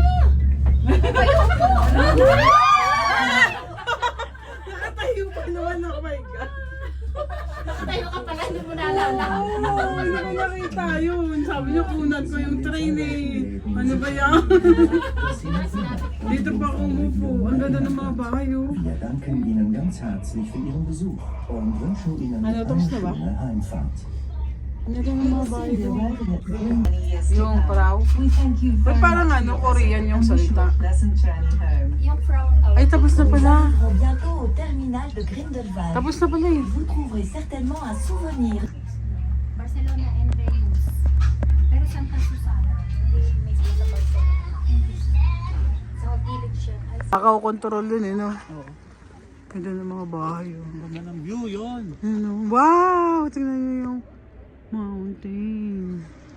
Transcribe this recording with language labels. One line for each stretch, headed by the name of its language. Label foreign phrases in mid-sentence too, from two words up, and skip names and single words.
Filipino: Nakatayo pa naman,
English: oh my God.
Filipino: Tayo ka pala, hindi mo naalala. Oo, hindi ko nakita yun. Sabi niyo, kunan ko yung train eh. Ano ba yan? Dito pa ako umupo. Ang ganda ng mga bahay oh.
German: Wir danken Ihnen ganz herzlich für Ihren Besuch und wünschen Ihnen
Filipino: Ano,
German: eine
Filipino: tapos na ba?
German: schöne Heimfahrt.
Filipino: Ang ganda ng mga bahay
English: The
Filipino: doon.
English: arrival at Many years to
Filipino: Yung
English: come. praw. We thank you
Filipino: Ba't
English: very
Filipino: parang
English: much
Filipino: ano,
English: for your
Filipino: Korean yung
English: visit and wish you
Filipino: salita?
English: a pleasant journey home.
Filipino: Yung from Ay, tapos na
French: Nous
Filipino: pala.
French: arriverons bientôt au terminal de Grindelwald.
Filipino: Tapos na pala eh.
French: Vous trouverez certainement un souvenir.
English: Barcelona and Reus.
Filipino: Pero San Susana, hindi mismo sa Barcelona. Sa village siya. Nakakontrol dun eh, no? Oo. Ganda ng mga bahay oh. Ganda ng view yun. Ano? Wow! Tingnan niyo yung mountain.